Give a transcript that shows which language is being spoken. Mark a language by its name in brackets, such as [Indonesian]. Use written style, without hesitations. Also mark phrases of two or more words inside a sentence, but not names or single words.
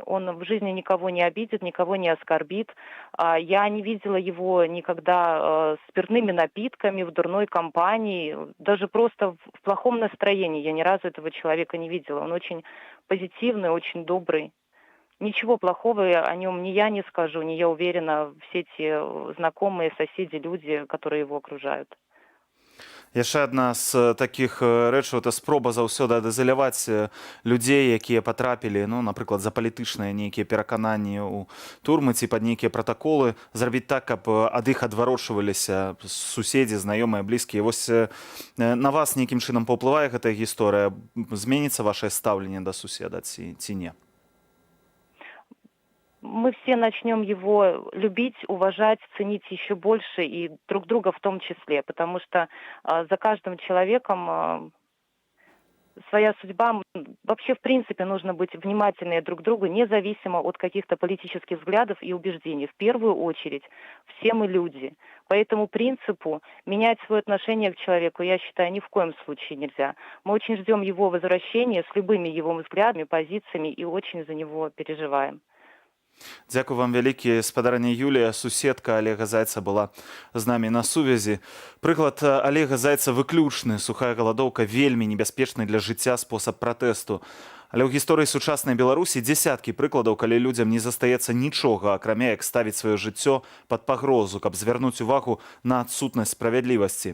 [Russian] Он в жизни никого не обидит, никого не оскорбит. Я не видела его никогда спиртными напитками, в дурной компании, даже просто в плохом настроении. Я ни разу этого человека не видела. Он очень позитивный, очень добрый. Ничего плохого о нем ни я не скажу, ни я уверена, все те знакомые, соседи, люди, которые его окружают. [Belarusian] Яшчэ адна з такіх рэчаў – это спроба заўсёды адызаляваць людзей, якія патрапілі, ну, напрыклад, за палітычныя нейкія перакананні ў турмы ці пад нейкія пратаколы, зрабіць так, каб ад іх адварочваліся суседзі, знаёмыя, блізкія. Вось на вас нейкім чынам паўплывае гэтая гісторыя? Зменіцца вашае стаўленне да суседа ці не? [Russian] Мы все начнем его любить, уважать, ценить еще больше и друг друга в том числе, потому что за каждым человеком своя судьба. Вообще, в принципе, нужно быть внимательнее друг к другу, независимо от каких-то политических взглядов и убеждений. В первую очередь, все мы люди. По этому принципу менять свое отношение к человеку, я считаю, ни в коем случае нельзя. Мы очень ждем его возвращения с любыми его взглядами, позициями и очень за него переживаем. [Belarusian] Дзякую вам вялікі, спадарня Юлія, суседка Олега Зайца была з намі на сувязі. Прыклад Олега Зайца выключны. Сухая галадоўка вельмі небяспечны для жыцця спосаб пратэсту. Але ў гісторыі сучаснай Беларусі дзесяткі прыкладаў, калі людзям не застаецца нічога, акрамя як ставіць сваё жыццё пад пагрозу, каб звярнуць увагу на адсутнасць справядлівасці.